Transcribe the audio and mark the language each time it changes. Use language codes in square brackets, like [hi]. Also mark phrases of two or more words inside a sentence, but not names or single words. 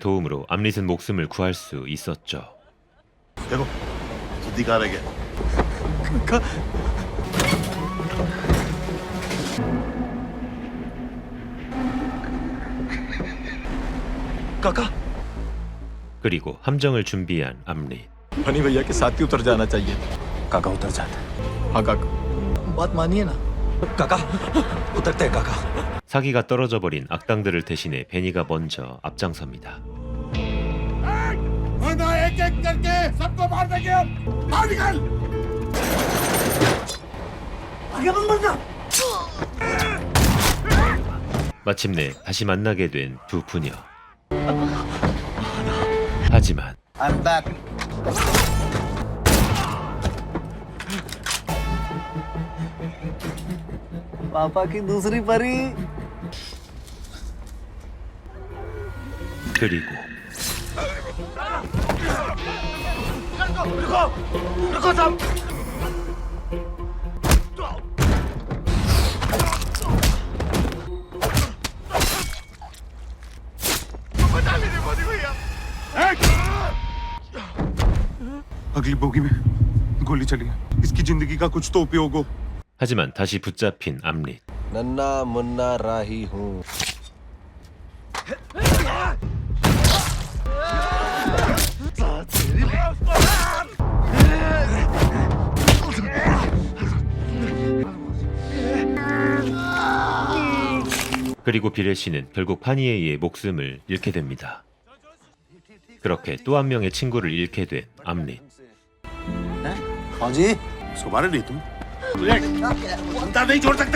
[ko] 도움으로 암릿은 목숨을 구할 수 있었죠. [hi] देखो दिखा रहे क्या? काका। [ko] 그리고 함정을 준비한 암릿. [hi] हनी भैया के साथ ही उतर जाना चाहिए। काका उतर जाता है। हाँ काका, बात मानिए ना। काका उतरते हैं काका। [ko] 사기가 떨어져 버린 악당들을 대신해 베니가 먼저 앞장섭니다. 마침내 다시 만나게 된 두 부녀. 하지만 [en] I'm back. [hi] पापा की दूसरी परी। [ko] 그리고 [hi] रुको सब। अगली बोगी में गोली चली है, इसकी जिंदगी का कुछ तो उपयोग हो। [ko] 하지만 다시 붙잡힌 암릿. [hi] नन्ना मुन्ना राही हूँ। [ko] 그리고 비레 씨는 결국 파니에이의 목숨을 잃게 됩니다. 그렇게 또 한 명의 친구를 잃게 된 암릿. [hi] फौजी सुबह नहीं तुम अंदर नहीं छोड़ सकते।